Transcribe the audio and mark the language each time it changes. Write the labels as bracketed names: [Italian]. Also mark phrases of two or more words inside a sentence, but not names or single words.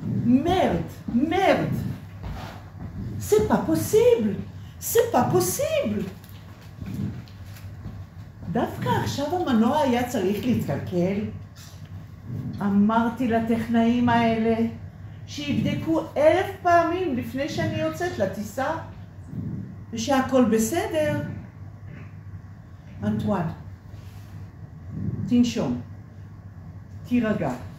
[French] Merde, merde. C'est pas possible. C'est pas possible. [Hebrew] דווקא עכשיו המנוע היה צריך להתקלקל. אמרתי לטכנאים האלה שיבדקו 1000 פעמים לפני שאני יוצאת לטיסה, ושהכל בסדר. אנטואן, תנשום, תירגע.